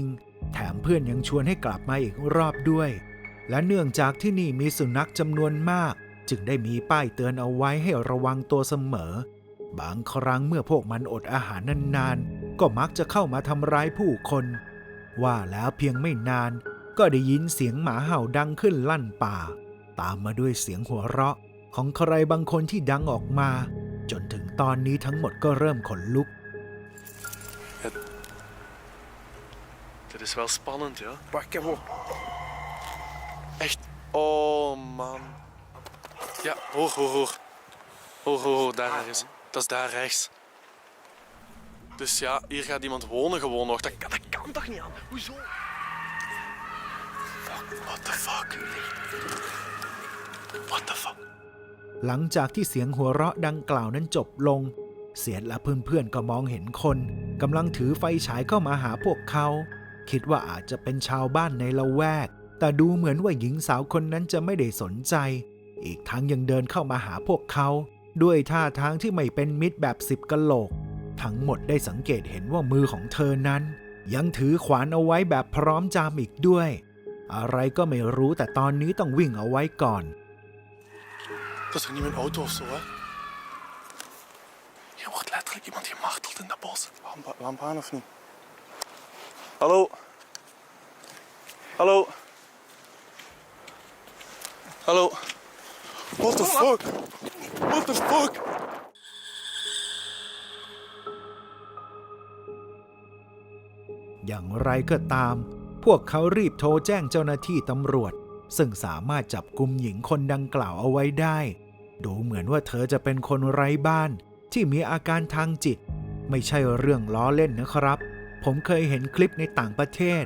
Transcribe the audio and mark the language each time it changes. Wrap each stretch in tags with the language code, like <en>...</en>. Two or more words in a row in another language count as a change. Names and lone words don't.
<th>ๆแถมเพื่อนยังชวนให้กลับมาอีกรอบด้วยและเนื่องจากที่นี่มีสุนัขจำนวนมากจึงได้มีป้ายเตือนเอาไว้ให้ระวังตัวเสมอบางครั้งเมื่อพวกมันอดอาหารนานๆก็มักจะเข้ามาทำร้ายผู้คนว่าแล้วเพียงไม่นานก็ได้ยินเสียงหมาเห่าดังขึ้นลั่นป่าตามมาด้วยเสียงหัวเราะของใครบางคนที่ดังออกมาจนถึงตอนนี้ทั้งหมดก็เริ่มขนลุก</th> <nl>Dit is wel spannend, ja. Wacht, ik heb ook. Echt. Oh, man. Ja, hoor, hoor, hoor. Hoor, hoor, hoor, daar is. Dat is daar rechts. Dus ja, hier gaat iemand wonen gewoon nog. Dat kan toch niet aan? Hoezo?</nl> <en>Fuck, what the fuck? What the fuck?</en> <th>หลังจากที่เสียงหัวเราะดังกล่าวนั้นจบลงเสียดและเพื่อนๆก็มองเห็นคนกำลังถือไฟฉายเข้ามาหาพวกเขาคิดว่าอาจจะเป็นชาวบ้านในละแวกแต่ดูเหมือนว่าหญิงสาวคนนั้นจะไม่ได้สนใจอีกทั้งยังเดินเข้ามาหาพวกเขาด้วยท่าทางที่ไม่เป็นมิตรแบบ10 กะโหลกทั้งหมดได้สังเกตเห็นว่ามือของเธอนั้นยังถือขวานเอาไว้แบบพร้อมจามอีกด้วยอะไรก็ไม่รู้แต่ตอนนี้ต้องวิ่งเอาไว้ก่อน</th> <nl>Dat is toch niet mijn auto of zo, hè? Hier wordt letterlijk iemand gemarteld in dat bos. Lamp aan of niet? Hallo? Hallo? Hallo?</nl> <en>What the fuck? What the fuck?</en> <th>อย่างไรก็ตามพวกเขารีบโทรแจ้งเจ้าหน้าที่ตำรวจซึ่งสามารถจับกุมหญิงคนดังกล่าวเอาไว้ได้ดูเหมือนว่าเธอจะเป็น คนไร้บ้านที่มีอาการทางจิตไม่ใช่เรื่องล้อเล่นนะครับผมเคยเห็นคลิปในต่างประเทศ</th>